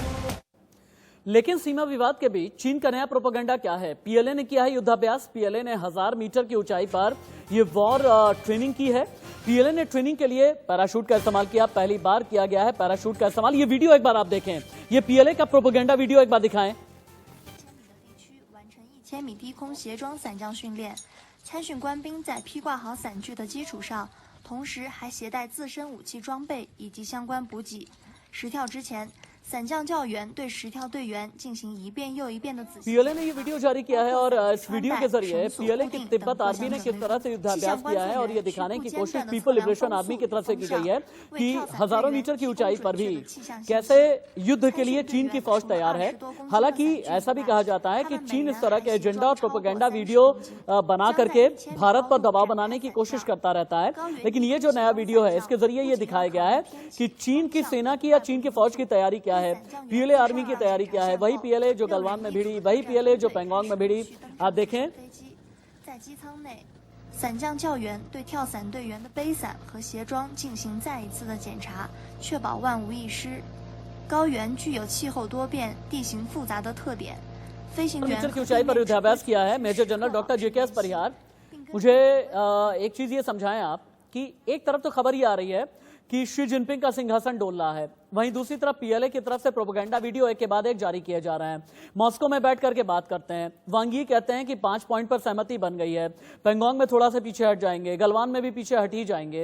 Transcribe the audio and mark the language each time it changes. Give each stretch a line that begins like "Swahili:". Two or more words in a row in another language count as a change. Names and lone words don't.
Hindi: लेकिन सीमा विवाद के बीच चीन का नया प्रोपेगेंडा क्या है? PLA ने किया है युद्धाभ्यास। PLA ने 1000 मीटर की ऊंचाई पर यह
English: war training
Hindi: की है। PLA ने ट्रेनिंग के लिए पैराशूट का इस्तेमाल किया। पहली बार किया गया है पैराशूट का इस्तेमाल। ये वीडियो एक बार आप देखें, ये PLA का
English: propaganda video
Hindi: एक बार दिखाएं।
Chinese: 1000 米低空斜装伞降训练，参训官兵在披挂好伞具的基础上，同时还携带自身武器装备以及相关补给。实跳之前，伞降教员对实跳队员进行一遍又一遍的仔细。
Hindi: PLA ने ये वीडियो जारी किया है और इस वीडियो के जरिए PLA की तिब्बत आर्मी ने किस तरह से युद्धाभ्यास किया है और ये दिखाने की कोशिश
English: People Liberation Army
Hindi: की तरफ से की गई है कि हजारों मीटर की ऊंचाई पर भी कैसे युद्ध के लिए चीन की फौज तैयार है। हालांकि ऐसा भी कहा जाता है कि चीन इस तरह के एजेंडा और
English: propaganda video
Hindi: बना करके भारत पर दबाव बनाने की कोशिश करता रहता है। लेकिन ये जो नया वीडियो है इसके जरिए ये दिखाया गया है कि चीन की सेना की या चीन की फौज की तैयारी क्या है, PLA आर्मी की तैयारी क्या है। वही PLA जो गलवान में भिड़ी, वही PLA जो पेंगोंग में भिड़ी। आप देखें,
Chinese: 在机舱内，伞降教员对跳伞队员的背伞和鞋装进行再一次的检查，确保万无一失。高原具有气候多变、地形复杂的特点，飞行员
Hindi: मीटर की ऊंचाई पर युद्धाभ्यास किया है
English: Major General Doctor
Hindi: JKS परिहार। मुझे एक चीज ये समझाएं आप कि एक तरफ तो खबर ये आ रही है कि शी जिनपिंग का सिंहासन डोल रहा है, वहीं दूसरी तरफ PLA की तरफ से
English: propaganda video
Hindi: एक के बाद एक जारी किए जा रहे हैं। मॉस्को में बैठ करके बात करते हैं, वांग यी कहते हैं कि 5 पॉइंट पर सहमति बन गई है, पेंगोंग में थोड़ा सा पीछे हट जाएंगे, गलवान में भी पीछे हट ही जाएंगे।